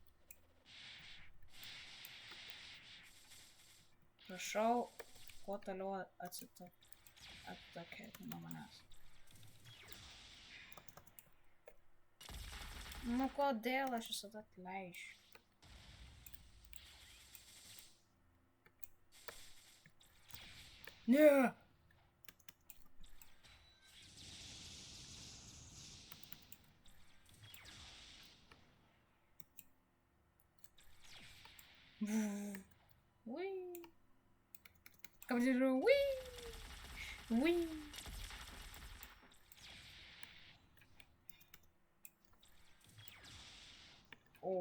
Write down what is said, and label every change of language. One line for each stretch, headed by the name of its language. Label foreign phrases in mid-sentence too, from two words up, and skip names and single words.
Lithuanian: Prašau, kuo toliau atsitokėti nuo manęs. Nu kodėl aš visada atleidžiu? Ne! Ui.
Russian: Как держу? Ui. Ui. Oh.